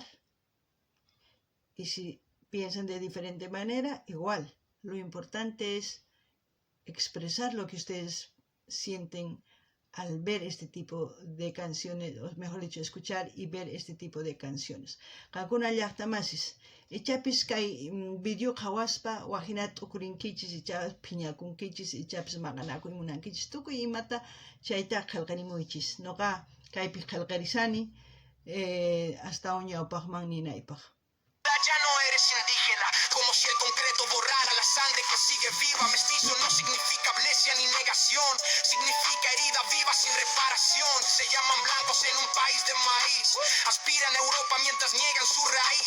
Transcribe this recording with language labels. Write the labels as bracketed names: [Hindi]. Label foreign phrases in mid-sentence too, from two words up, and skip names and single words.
[Spanish] Y si piensan de diferente manera, igual. Lo importante es expresar lo que ustedes sienten al ver este tipo de canciones, o mejor dicho, escuchar y ver este tipo de canciones. [Quechua] Kankuna llaqtamasis, ichapis kay video qhawaspa wajinata ukurinkichis, ichapis phiñakunkichis, ichapis maqanakuymunankichis, tukuy imata chayta qillqarimuychis. Noqa kaypi qillqarisani hasta ñawpaqman ninaypaq. [Spanish] Ya no eres indígena, como si el concreto borrara la sangre que sigue viva. Mestizo no significa amnesia ni negación, significa herida viva sin reparación. Se llaman blancos en un país de maíz, aspiran a Europa mientras niegan su raíz.